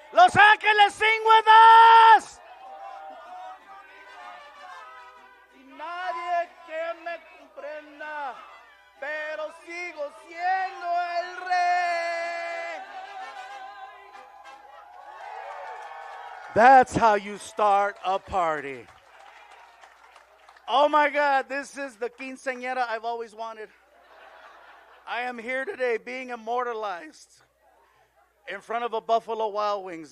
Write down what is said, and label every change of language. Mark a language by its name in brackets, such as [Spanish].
[English] Los Ángeles, sing with us. [Spanish] Y nadie que me comprenda, pero sigo siendo el rey. [English] That's how you start a party. Oh my God, this is the quinceañera I've always wanted. I am here today being immortalized in front of a Buffalo Wild Wings.